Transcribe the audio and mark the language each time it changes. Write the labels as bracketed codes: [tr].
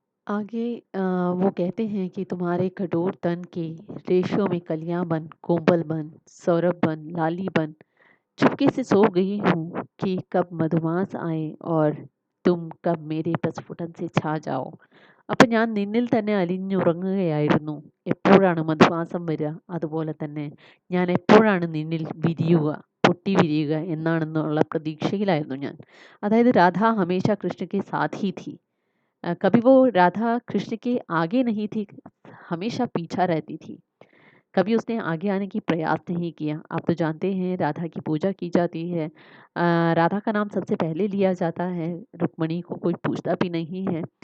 [hi] आगे वो कहते हैं कि तुम्हारे कठोर तन के रेशों में कलियां बन, कोमल बन, सौरभ बन, लाली बन, चुपके से सो गई हूँ कि कब मधुमास आए और तुम कब मेरे പ്രസ്ഫുടം से छा जाओ. [ml] അപ്പം ഞാൻ നിന്നിൽ തന്നെ അലിഞ്ഞുറങ്ങുകയായിരുന്നു. എപ്പോഴാണ് മധുമാസം വരിക, അതുപോലെ തന്നെ ഞാൻ എപ്പോഴാണ് നിന്നിൽ വിരിയുക, പൊട്ടി വിരിയുക എന്നാണെന്നുള്ള പ്രതീക്ഷയിലായിരുന്നു ഞാൻ. അതായത് രാധ ഹമേശ കൃഷ്ണ [hi] के साथ ही थी. कभी वो राधा कृष्ण के आगे नहीं थी, हमेशा पीछा रहती थी. कभी उसने आगे आने की प्रयास नहीं किया. आप तो जानते हैं राधा की पूजा की जाती है. राधा का नाम सबसे पहले लिया जाता है. रुक्मिणी को कोई पूछता भी नहीं है.